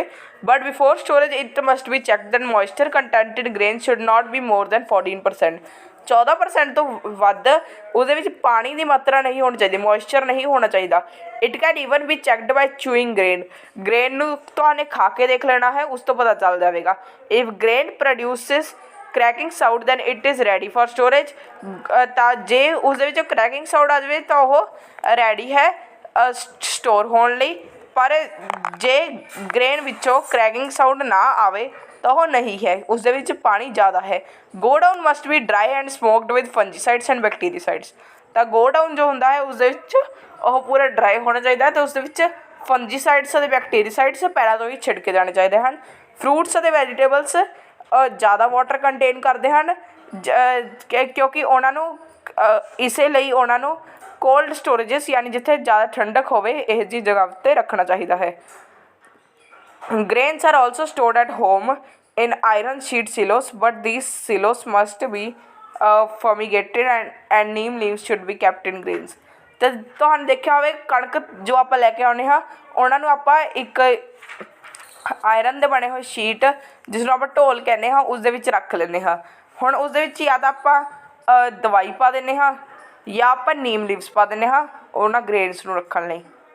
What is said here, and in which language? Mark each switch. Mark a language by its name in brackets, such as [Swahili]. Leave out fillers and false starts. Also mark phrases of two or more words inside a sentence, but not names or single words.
[English] But before storage it must be check that moisture contented grain should not be more than 14%. [Punjabi] 14% ਤੋਂ ਵੱਧ ਉਹਦੇ ਵਿੱਚ ਪਾਣੀ ਦੀ ਮਾਤਰਾ ਨਹੀਂ ਹੋਣੀ ਚਾਹੀਦੀ, ਮੋਇਸਚਰ ਨਹੀਂ ਹੋਣਾ ਚਾਹੀਦਾ। [English] It can even be checked by chewing grain [Punjabi] ਨੂੰ ਤੁਹਾਨੇ ਖਾ ਕੇ ਦੇਖ ਲੈਣਾ ਹੈ, ਉਸ ਤੋਂ ਪਤਾ ਚੱਲ ਜਾਵੇਗਾ। [English] If grain produces cracking sound then it is ready for storage। [Punjabi] ਤਾਂ ਜੇ ਉਸ ਦੇ ਵਿੱਚੋਂ [English] cracking sound [Punjabi] ਆ ਜਾਵੇ ਤਾਂ ਉਹ ਰੈਡੀ ਹੈ ਸਟੋਰ ਹੋਣ ਲਈ। ਪਰ ਜੇ ਗ੍ਰੇਨ ਵਿੱਚੋਂ [English] cracking sound [Punjabi] ਨਾ ਆਵੇ ਤਾਂ ਉਹ ਨਹੀਂ ਹੈ, ਉਸ ਦੇ ਵਿੱਚ ਪਾਣੀ ਜ਼ਿਆਦਾ ਹੈ। [English] Godown must be dry and smoked with fungicides and bactericides. [Punjabi] ਤਾਂ ਗੋ ਡਾਊਨ ਜੋ ਹੁੰਦਾ ਹੈ ਉਸ ਦੇ ਵਿੱਚ ਉਹ ਪੂਰਾ ਡਰਾਈ ਹੋਣਾ ਚਾਹੀਦਾ ਅਤੇ ਉਸ ਦੇ ਵਿੱਚ ਫੰਜੀਸਾਈਡਸ ਅਤੇ ਬੈਕਟੀਰੀਸਾਈਡਸ ਪਹਿਲਾਂ ਤੋਂ ਹੀ ਛਿੜਕੇ ਜਾਣੇ ਚਾਹੀਦੇ ਹਨ। ਫਰੂਟਸ ਅਤੇ ਵੈਜੀਟੇਬਲਸ ਜ਼ਿਆਦਾ ਵਾਟਰ ਕੰਟੇਨ ਕਰਦੇ ਹਨ ਕਿਉਂਕਿ ਉਹਨਾਂ ਨੂੰ ਇਸੇ ਲਈ ਉਹਨਾਂ ਨੂੰ [English] cold storages [Punjabi] ਯਾਨੀ ਜਿੱਥੇ ਜ਼ਿਆਦਾ ਠੰਡਕ ਹੋਵੇ ਇਹ ਜਿਹੀ ਜਗ੍ਹਾ 'ਤੇ ਰੱਖਣਾ ਚਾਹੀਦਾ ਹੈ। [English] Grains are also stored at home in iron sheet silos, but these silos must be fumigated and neem leaves should be kept in grains। [Punjabi] ਤੇ ਤੁਹਾਨੂੰ ਦੇਖਿਆ ਹੋਵੇ ਕਣਕ ਜੋ ਆਪਾਂ ਲੈ ਕੇ ਆਉਂਦੇ ਹਾਂ ਉਹਨਾਂ ਨੂੰ ਆਪਾਂ ਇੱਕ ਆਇਰਨ ਦੇ ਬਣੇ ਹੋਏ ਸ਼ੀਟ ਜਿਸ ਨੂੰ ਆਪਾਂ ਢੋਲ ਕਹਿੰਦੇ ਹਾਂ ਉਸ ਦੇ ਵਿੱਚ ਰੱਖ ਲੈਂਦੇ ਹਾਂ। ਹੁਣ ਉਸ ਦੇ ਵਿੱਚ ਜਾਂ ਤਾਂ ਆਪਾਂ ਦਵਾਈ ਪਾ ਦਿੰਦੇ ਹਾਂ ਜਾਂ ਆਪਾਂ [English] neem leaves [Punjabi] ਪਾ ਦਿੰਦੇ ਹਾਂ ਉਹਨਾਂ ਗ੍ਰੇਨਸ ਨੂੰ ਰੱਖਣ ਲਈ।